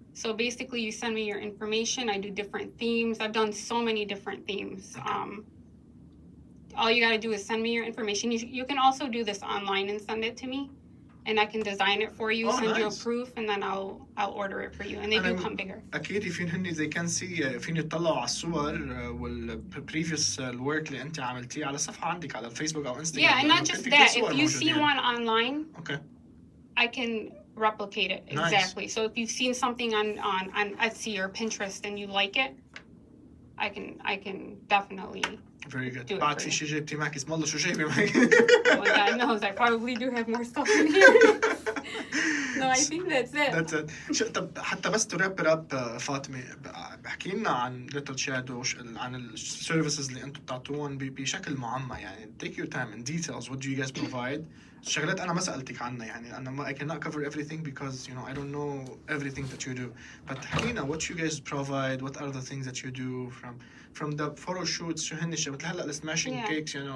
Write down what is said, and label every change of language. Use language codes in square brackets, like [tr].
[en] So basically you send me your information. I do different themes. I've done so many different themes. Okay. All you got to do is send me your information. You can also do this online and send it to me, and I can design it for you, send you a proof, and then I'll order it for you, and they do come bigger. [ar] أكيد فين [en] they can see [ar] فين يطلعوا على الصور والprevious work اللي أنت عملتيه على صفحة عندك على الفيسبوك أو إنستغرام. [en] Yeah, and not just that. If you see one online, okay, I can replicate it exactly. Nice. So if you've seen something on Etsy or Pinterest and you like it, I can definitely. Very good. [ar] بعد في شيء جبتي معك اسم الله شو جايبه معك؟ [en] Well, God knows I probably do have more stuff in here. No, I think that's it. That's it. [ar] طب حتى بس [en] to wrap it up [ar] فاطمة بحكي لنا عن Little Shadow عن السيرفيسز اللي انتم بتعطوهم بشكل معمى يعني [en] take your time in details what do you guys provide [ar] شغلات أنا ما سألتك عنها يعني أنا [en] I cannot cover everything because I don't know everything that you do [ar] but حكينا [en] what you guys provide what are the things that you do from the photo shoots [ar] شو هن الشغلات هلا [en] smashing cakes